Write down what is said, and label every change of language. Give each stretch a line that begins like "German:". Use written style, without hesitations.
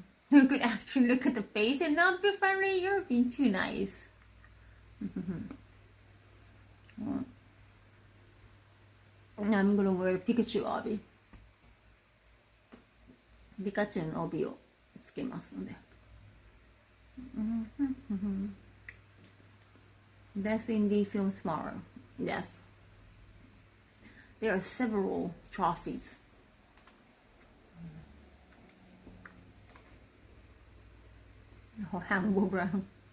English: You could actually look at the face and not be friendly. You're being too nice. I'm gonna wear a Pikachu obi.
Japanese: ピカチュウの帯をつけますので。
English: That's indie film tomorrow. Yes. There are several trophies. Oh, Hamburger Brown.